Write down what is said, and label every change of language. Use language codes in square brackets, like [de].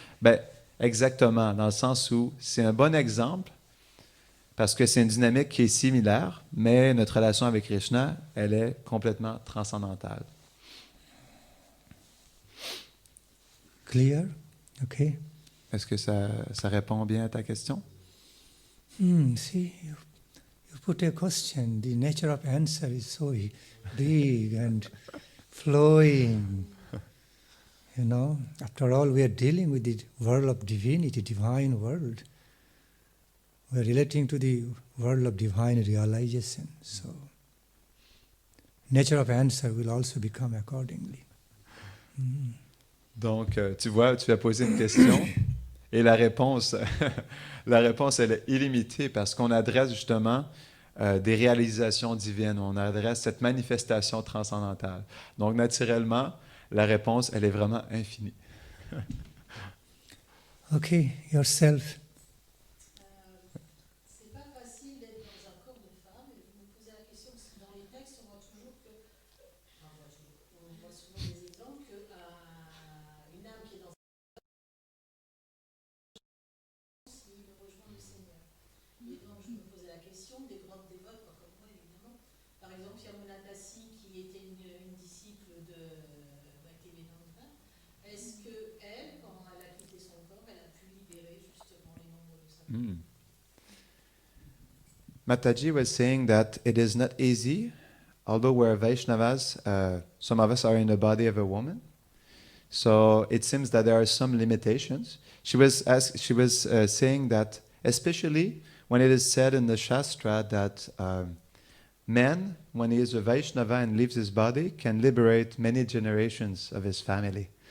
[fr] Ben, exactement, dans le sens où c'est un bon exemple parce que c'est une dynamique qui est similaire, mais notre relation avec Krishna, elle est complètement transcendantale. [en] Clear? Okay. [fr] Est-ce que ça répond bien à ta question? [en] See, you put a question. The nature of answer is so big and flowing. You know, after all, we are dealing with the world of divinity, divine world. We are relating to the world of divine realization. So, nature of answer will also become accordingly. [fr] Donc, tu vois, tu as posé une question et la réponse, elle est illimitée parce qu'on adresse justement des réalisations divines, on adresse cette manifestation transcendantale. Donc, naturellement, la réponse, elle est vraiment infinie. [en] Okay, yourself. [fr] C'est pas facile d'être dans un corps de femme. Et vous me posez la question parce que dans les textes, on voit toujours que, on voit souvent des exemples que une âme qui est dans un corps, il rejoint le Seigneur. Et donc, je me posais la question des grandes dévotes, pas comme moi évidemment. Par exemple, Yamuna Dassi, qui était une disciple de Bhaktivedanta. Est-ce que elle, quand elle a quitté son corps, elle a pu libérer justement les membres de sa famille? [en] Mataji was saying that it is not easy, although we're Vaishnavas, some of us are in the body of a woman. So it seems that there are some limitations. She was saying that, especially when it is said in the Shastra that man, when he is a Vaishnava and leaves his body, can liberate many generations of his family.